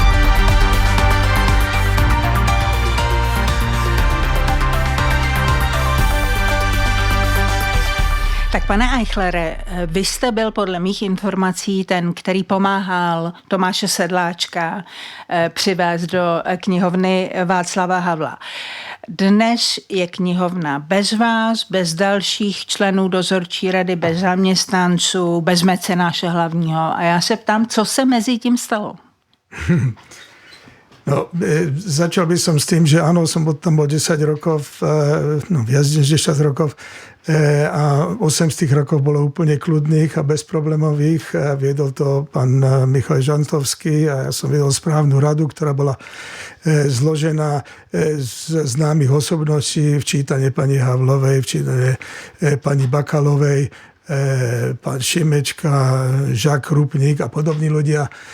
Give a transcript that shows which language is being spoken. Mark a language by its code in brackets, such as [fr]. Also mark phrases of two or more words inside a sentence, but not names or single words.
[cs] Tak pane Eichlere, vy jste byl podle mých informací ten, který pomáhal Tomáše Sedláčka přivést do knihovny Václava Havla. Dnes je knihovna bez vás, bez dalších členů dozorčí rady, bez zaměstnanců, bez mecenáše hlavního. A já se ptám, co se mezi tím stalo? [sk] No, začal by som s tým, že áno, som tam bol 10 rokov, viac než 10 rokov a 8 z tých rokov bolo úplne kľudných a bezproblémových. Viedol to pán Michal Žantovský a ja som viedol správnu radu, ktorá bola zložená z známych osobností, včítane pani Havlovej, včítane pani Bakalovej, pán Šimečka, Žák Krupník a podobní ľudia.